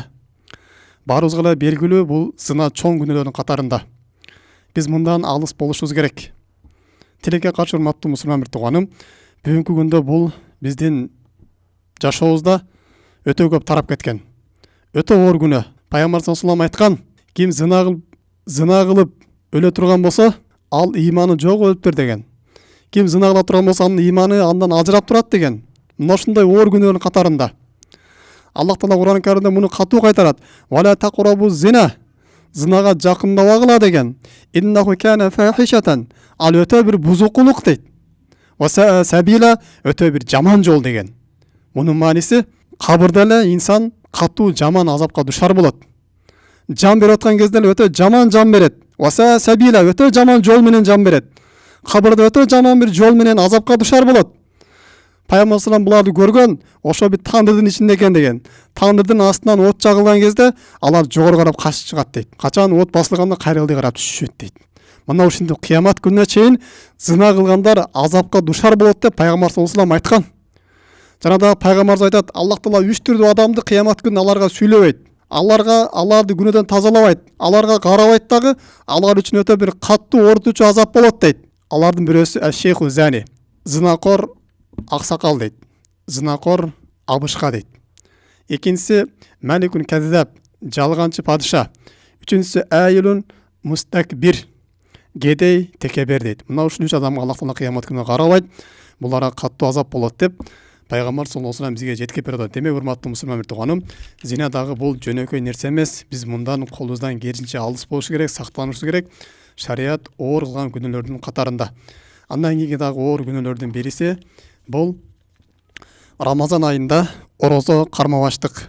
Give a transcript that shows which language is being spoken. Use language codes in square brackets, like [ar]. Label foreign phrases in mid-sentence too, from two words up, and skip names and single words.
[ky] Баарыбызга эле белгилүү, бул зина чоң күнөөлөрдүн катарында. Биз мындан алыс болушубуз керек. Тилекке каршы урматтуу мусулман бир тууганым, бүгүнкү күндө бул биздин жашообузда өтө көп тарап кеткен. Өтө оор күнөө. Пайгамбар [ar] صلى الله عليه وسلم [ky] айткан, ким зина кылып өлө турган болсо, ал ыйманы жок өлүптүр деген. Ким зина кыла турган болсо, анын ыйманы андан ажырап турат деген. Мына ушундай оор күнөөнүн катарында. Аллах Таала Кур'ан Каримде муну катуу кайтарат. [ar] ولا تقربوا الزنا. [ky] Зинага жакындабагыла деген. [ar] إنه كان فاحشة. [ky] Ал өтө бир бузукулук дейт. [ar] وساء سبيلا, [ky] өтө бир жаман жол деген. Мунун мааниси, кабырда эле инсан катуу жаман азапка душар болот. Жан берип аткан кезде өтө жаман жан берет. [ar] وساء سبيلا, [ky] өтө жаман жол менен жан берет. Кабырда өтө жаман бир жол менен азапка душар болот. Пайгамбар салам буларды көргөн, ошо бир тандырдын ичинде экен деген. Тандырдын астынан от жагылган кезде алар жогору карап качып чыгат дейт. Качан от басылганда кайрылды карап түшүшөт дейт. Мына ушинтип кыямат күнүнө чейин зина кылгандар азапка душар болот деп пайгамбар [ar] صلى الله عليه وسلم [ky] айткан. Жана да пайгамбарыбыз айтат, Аллах Таала 3 түрдүү адамды кыямат күнү аларга сүйлөбөйт. аларды күнөөдөн тазалабайт, аларга карабайт дагы, алар үчүн өтө бир каттуу орутуучу азап болот дейт. Алардын бирөөсү [ar] شيخ زان, [ky] зынакор аксакал дейт. Зынакор абышка дейт. Экинчиси [ar] ملك كذاب, [ky] жалганчы падыша. Үчүнчүсү [ar] عائل مستكبر, [ky] кедей текебер дейт. Мына ушул үч адамга Аллах Таала кыямат күнү карабайт. Буларга каттуу азап болот деп пайгамбар [ar] صلى الله عليه وسلم [ky] бизге жеткирип берет. Демек урматтуу мусулман тууганым, зина дагы бул жөнөкөй нерсе эмес. Биз мындан колубуздан келишинче алыс болуш керек, сактанышыбыз керек. Шарият оор кылган күнөөлөрдүн катарында. Андан кийинки дагы оор күнөөлөрдүн бириси бул Рамазан айында орозо кармабаштык.